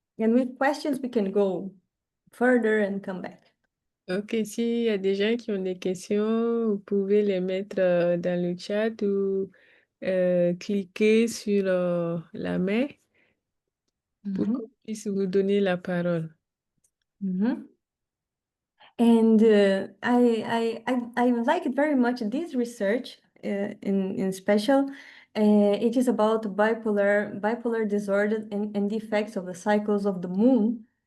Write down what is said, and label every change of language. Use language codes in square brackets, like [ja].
[en] And with questions, we can go further and come back. [fr] Ok, s'il y a des gens qui ont des questions, vous pouvez les mettre dans le chat ou cliquer sur la main pour qu'on puisse vous donner la parole. Mhm. [en] And I like very much this research in special. It is about bipolar disorder and the effects of the cycles of the moon.